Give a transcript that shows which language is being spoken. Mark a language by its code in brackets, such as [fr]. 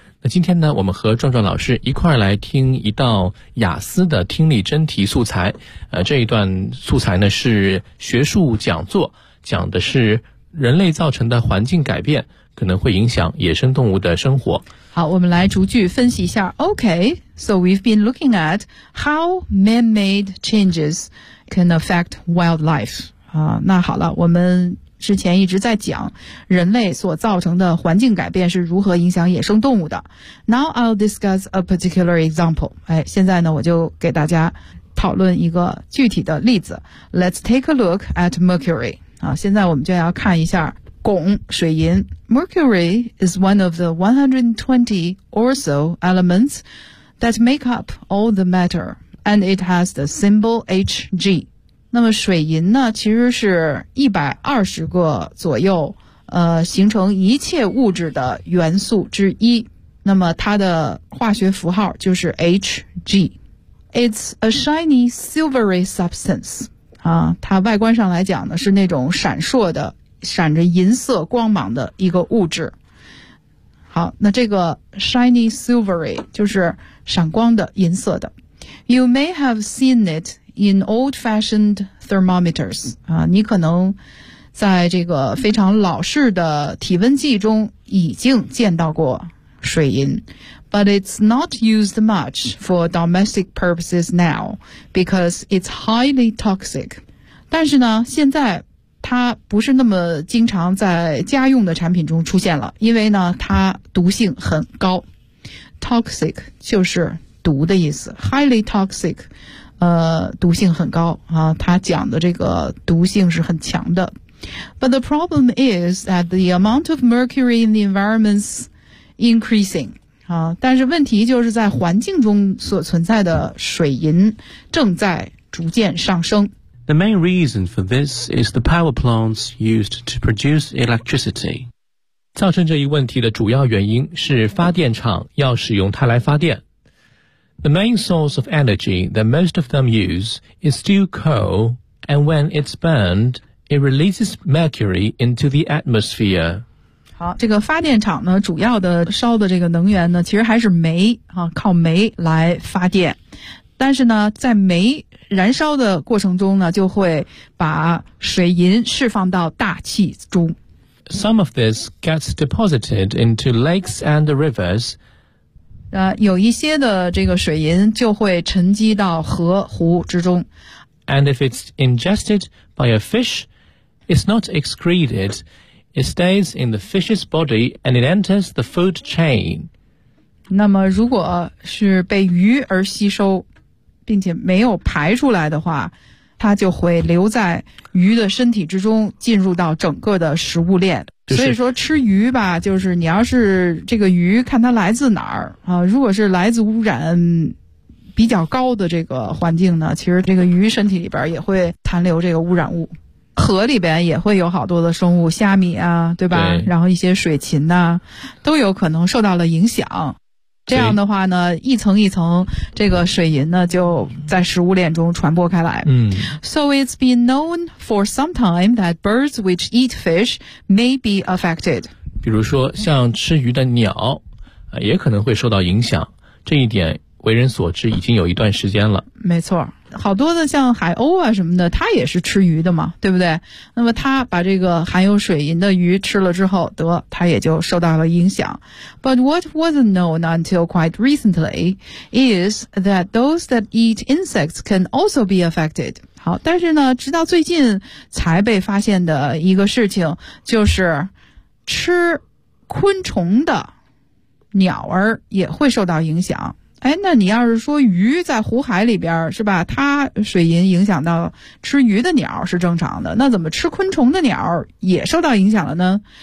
[zh] 那今天呢，我们和壮壮老师一块来听一道雅思的听力真题素材。这一段素材呢是学术讲座，讲的是人类造成的环境改变可能会影响野生动物的生活。好，我们来逐句分析一下。 [en] Okay, so we've been looking at how man-made changes can affect wildlife. [zh] 那好了，我们之前一直在讲人类所造成的环境改变是如何影响野生动物的。 [en] Now I'll discuss a particular example. [zh] 现在呢，我就给大家讨论一个具体的例子。 [en] Let's take a look at mercury. [zh] 现在我们就要看一下汞水银。 [en] Mercury is one of the 120 or so elements that make up all the matter, and it has the symbol Hg. [zh] 那么水银呢其实是120个左右形成一切物质的元素之一。那么它的化学符号就是 HG。 [en] It's a shiny silvery substance. [zh] 它外观上来讲呢是那种闪烁的闪着银色光芒的一个物质。好，那这个 [en] shiny silvery [zh] 就是闪光的银色的。 [en] You may have seen itIn old-fashioned thermometers, [zh] 你可能在这个非常老式的体温计中已经见到过水银。 [en] But it's not used much for domestic purposes now, because it's highly toxic. [zh] 但是呢，现在它不是那么经常在家用的产品中出现了，因为呢，它毒性很高。 Toxic 就是毒的意思 , [en] highly toxic. [zh] 毒性很高啊，他讲的这个毒性是很强的。 [en] But the problem is that the amount of mercury in the environment's increasing. [zh] 但是问题就是在环境中所存在的水银正在逐渐上升。 [en] The main reason for this is the power plants used to produce electricity. [zh] 造成这一问题的主要原因是发电厂要使用它来发电。 [en] The main source of energy that most of them use is still coal, and when it's burned, it releases mercury into the atmosphere. [zh] 好，这个发电厂呢，主要的烧的这个能源呢，其实还是煤啊，靠煤来发电。但是呢，在煤燃烧的过程中呢，就会把水银释放到大气中。 [en] Some of this gets deposited into lakes and rivers. [zh] 有一些的这个水银就会沉积到河湖之中。 [en] And if it's ingested by a fish, it's not excreted. It stays in the fish's body and it enters the food chain. [zh] 那么如果是被鱼而吸收并且没有排出来的话，它就会留在鱼的身体之中，进入到整个的食物链。所以说吃鱼吧，就是你要是这个鱼看它来自哪儿啊，如果是来自污染比较高的这个环境呢，其实这个鱼身体里边也会残留这个污染物。河里边也会有好多的生物，虾米啊，对吧？对，然后一些水禽啊都有可能受到了影响。这样的话呢，一层一层这个水银呢就在食物链中传播开来。 [en] So it's been known for some time that birds which eat fish may be affected. [zh] 比如说像吃鱼的鸟也可能会受到影响，这一点为人所知已经有一段时间了。没错，好多的像海鸥啊什么的，它也是吃鱼的嘛，对不对？那么它把这个含有水银的鱼吃了之后，得它也就受到了影响。 [en] But what wasn't known until quite recently is that those that eat insects can also be affected. [zh] 好，但是呢直到最近才被发现的一个事情，就是吃昆虫的鸟儿也会受到影响。哎，那你要是说鱼在湖海里边是吧，它水银影响到吃鱼的鸟是正常的，那怎么吃昆虫的鸟也受到影响了呢？